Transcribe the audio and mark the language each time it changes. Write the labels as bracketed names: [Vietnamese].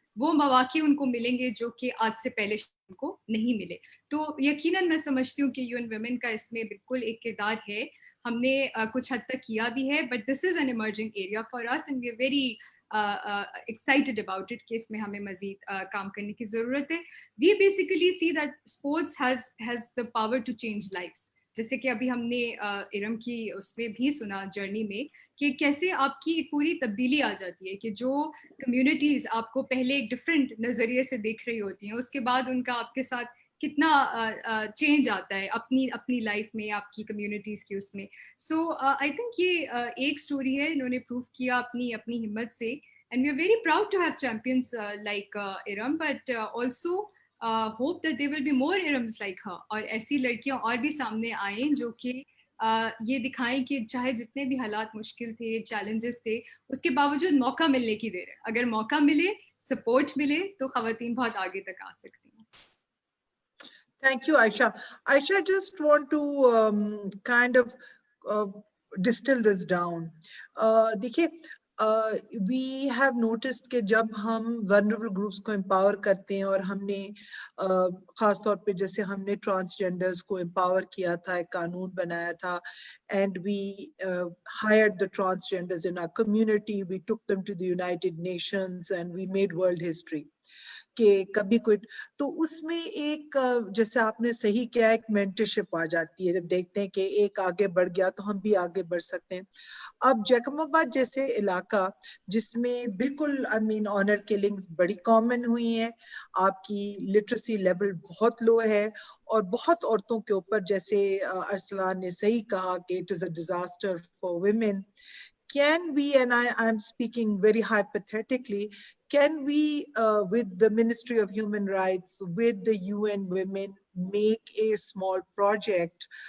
[Urdu] وہ مواقع ان کو ملیں گے جو کہ آج سے پہلے ان کو نہیں ملے. تو یقیناً میں سمجھتی ہوں کہ UN ویمن کا اس میں بالکل ایک کردار ہے. ہم نے کچھ حد تک کیا بھی ہے, [English] but this is an emerging area for us and we are very excited about it [Urdu] کہ اس میں ہمیں مزید کام کرنے کی ضرورت ہے. [English] We basically see that sports has the power to change lives. [Urdu] جیسے کہ ابھی ہم نے ارم کی اس میں بھی سنا جرنی میں کہ کیسے آپ کی ایک پوری تبدیلی آ جاتی ہے, کہ جو کمیونٹیز آپ کو پہلے ایک ڈفرینٹ نظریے سے دیکھ رہی ہوتی ہیں, اس کے بعد ان کا آپ کے ساتھ کتنا چینج آتا ہے اپنی لائف میں, آپ کی کمیونٹیز کی اس میں. [English] so I think [Urdu] یہ ایک اسٹوری ہے, انہوں نے پروو کیا اپنی ہمت سے, [English] and we are very proud to have champions like Iram, but also hope that there will be more Irams like her, [Urdu] اور ایسی لڑکیاں اور بھی سامنے آئیں جو کہ یہ دکھائیں کہ چاہے جتنے بھی حالات مشکل تھے, چیلنجز تھے, اس کے باوجود موقع ملنے کی دیر ہے. اگر موقع ملے, سپورٹ ملے, تو خواتین بہت آگے تک آ سکتی ہیں. [English] Thank you, Aisha. Aisha, I just want to kind of distill this down. [Urdu] دیکھیے, [English] we have noticed [Urdu] کہ جب ہم vulnerable groups کو empower کرتے ہیں, اور ہم نے خاص طور پہ جیسے ہم نے transgenders کو empower کیا تھا, ایک قانون بنایا تھا, [English] and we hired the transgenders in our community, we took them to the United Nations and we made world history. [Urdu] کہ کبھی کوئی, تو اس میں ایک جیسے آپ نے صحیح کیا, ایک مینٹرشپ آ جاتی ہے جب دیکھتے ہیں کہ ایک آگے بڑھ گیا تو ہم بھی آگے بڑھ سکتے ہیں. اب جیکم آباد جیسے علاقہ جس میں بالکل آنر کلنگز بڑی کامن ہوئی ہیں, آپ کی لٹریسی لیول بہت لو ہے, اور بہت عورتوں کے اوپر, جیسے ارسلان نے صحیح کہا کہ [English] It is a disaster for women. Can we, and I'm speaking very hypothetically, can we, with the Ministry of Human Rights, with the UN Women, make a small project?